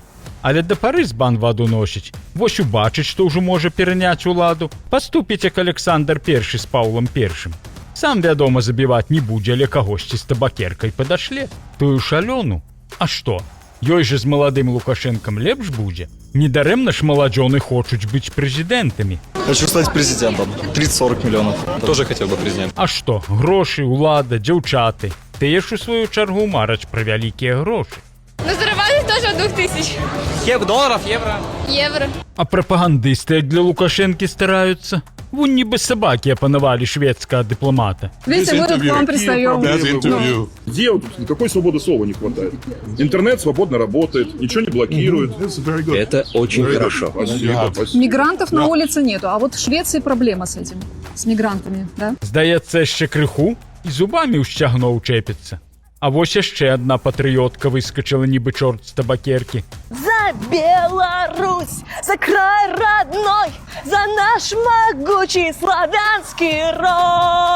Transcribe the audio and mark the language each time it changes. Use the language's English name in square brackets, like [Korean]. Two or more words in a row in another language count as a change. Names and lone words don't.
[Belarusian] Але да пары з бан ваду носіць. Вось убачыць, што ўжо можа пераняць уладу, паступіць, як Александр I з Паўлам I. Сам, вядома, забіваць не будзе, але кагосьці з табакеркай падашле. Тую ж Алёну. А што? Ёй же з маладым Лукашенком лепш будзе. Недарэмна ж маладжоны хочуць быць прэзідэнтамі. [Russian] Хочу стать президентом. 30-40 миллионов. Тоже хотел бы президент. [Belarusian] А што? Грошы, улада, дзяўчаты. Тыя ж у сваю чаргу мараць пра вялікія грошы. [Russian] Ну, зарабатывать тоже от 2000. Долларов, евро. Евро. [Belarusian] А прапагандысты як для Лукашэнкі стараюцца? Вунь нібы собаки апанавалі шведскага дыпламата. [Russian] Видите, мы тут к вам пристаем. Где никакой свободы слова не хватает? Интернет свободно работает, ничего не блокирует. Это очень хорошо. Спасибо. Мигрантов на улице нету, а вот в Швеции проблема с этим, с мигрантами, да? [Belarusian] Здаецца, яшчэ крыху і зубамі ў сцягно ўчэпіцца. А вось яшчэ адна патрыётка выскачыла нібы чорт з табакеркі. [Russian] За Беларусь, за край родной, за наш могучий славянский род.